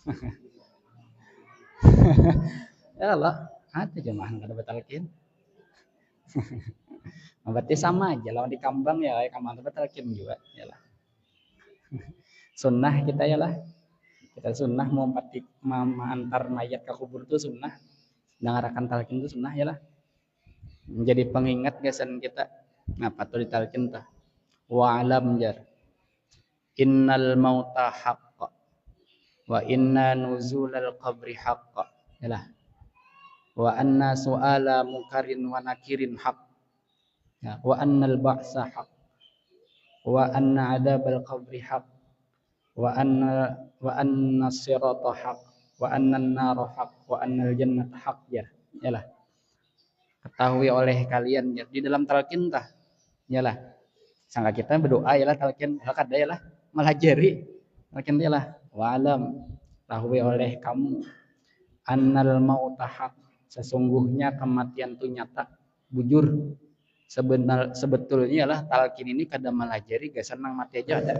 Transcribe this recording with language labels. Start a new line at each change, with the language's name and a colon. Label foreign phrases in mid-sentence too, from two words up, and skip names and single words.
Banjar: kalau ada jamaah nang ada betalkin berarti sama aja lawan di kambang kambang betalkin juga sunnah kita kita sunnah mau antar mayat ke kubur itu sunnah, dengarkan talqin itu sunnah menjadi pengingat gasan kita. Ngapa tuh ditalqin tah?
Arabic: واعلم
Banjar: jar
Arabic: إن الموت حق وإن نزول القبر حق وأن سؤال منكر ونكير حق وأن البعث حق وأن عذاب القبر حق وأن الصراط حق وأن النار حق وأن الجنة حق
Banjar: ketahui oleh kalian di dalam talqin tah sangka kita berdoa talqin kada melajari talqin
Arabic: واعلم
Banjar: tahui oleh kamu
Arabic: أن الموت حق,
Banjar: sesungguhnya kematian itu nyata bujur. Sebetulnya talqin ini kada melajari gasan nang mati aja ada.